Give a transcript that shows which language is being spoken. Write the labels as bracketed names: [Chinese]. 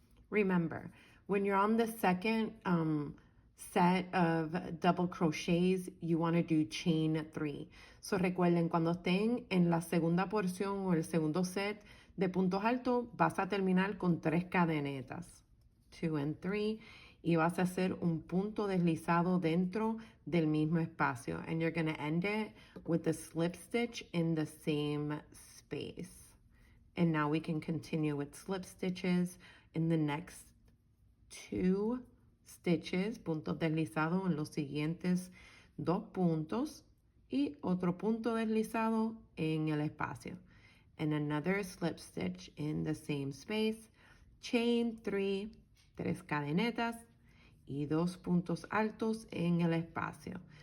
[English] Remember, when you're on the second set of double crochets, you want to do chain 3. [Spanish] So recuerden, cuando estén en la segunda porción o el segundo set de puntos altos, vas a terminar con 3 cadenetas, 2 and 3, y vas a hacer un punto deslizado dentro del mismo espacio. [English] And you're going to end it with a slip stitch in the same space. And now we can continue with slip stitches in the next 2 stitches, [Spanish] puntos deslizados en los siguientes 2 puntos y otro punto deslizado en el espacio. [English] And another slip stitch in the same space, chain 3, [Spanish] 3 cadenetas y 2 puntos altos en el espacio.